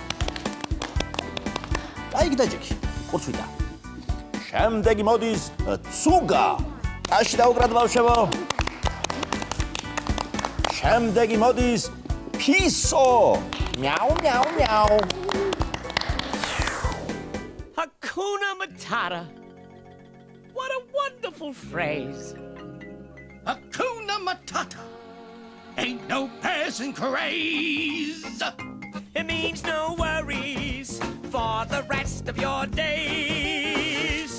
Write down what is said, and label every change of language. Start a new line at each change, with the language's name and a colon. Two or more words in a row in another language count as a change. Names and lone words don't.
Georgian: აი გიდაჯექი. კურდქვიტა. შემდეგი მოდის ცუგა. აში დაუკრათ ბავშვებო. შემდეგი მოდის ფისო. მიაუ მიაუ მიაუ.
Swahili: Hakuna Matata.
English: What a wonderful phrase.
Swahili: Hakuna Matata.
English: Ain't no passing craze. It means no worries for the rest of your days.